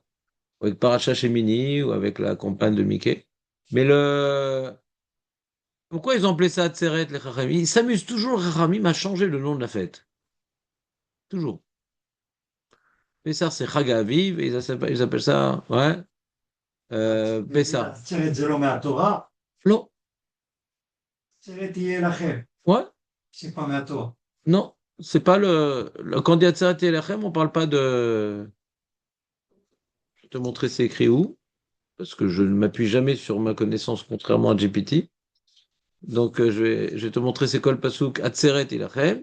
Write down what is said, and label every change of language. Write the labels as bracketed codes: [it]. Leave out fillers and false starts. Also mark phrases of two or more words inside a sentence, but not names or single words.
[fr] Ou avec [he] פרשת שמיני [fr] ou avec la compagne de Mickey. Mais le. Pourquoi ils ont appelé ça Atzeret, les Chachamim? Ils s'amusent toujours, les Chachamim, à changer le nom de la fête. Toujours. Pessah, c'est [he] חג אביב, [fr] et ils appellent ça, ouais, Pessah. [he] Atzeret זה לא מהתורה, [fr] Non, [he] atzeret יהיה לכם. [fr] ouais, C'est pas מהתורה. non. C'est pas quand on dit [he] עצרת תהיה לכם, [fr] on parle pas de. Je vais te montrer c'est écrit où, parce que je ne m'appuie jamais sur ma connaissance, contrairement à GPT. Donc, je vais te montrer c'est quoi le pasouk [he] עצרת תהיה לכם.